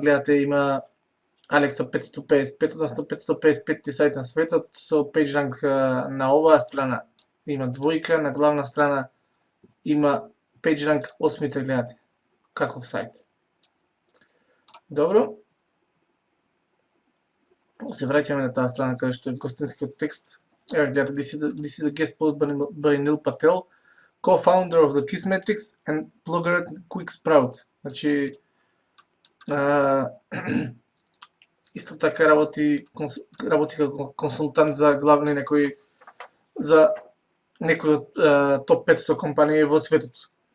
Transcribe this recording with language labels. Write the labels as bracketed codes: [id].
[mk] Гледате, има Alexa 555, односно 555 сајт на светот со PageRank на оваа страна има двојка, на главна страна има PageRank 8, гледате. Каков сајт. Добро. Се враќаме на таа страна каде што е гостинскиот текст. Еве гледате, [en] this is a guest post by Neil Patel, co-founder of the Kissmetrics and blogger at Quick Sprout. [mk] Значи, исто така работи како консултант за главни за некои од топ 500 компании во светот.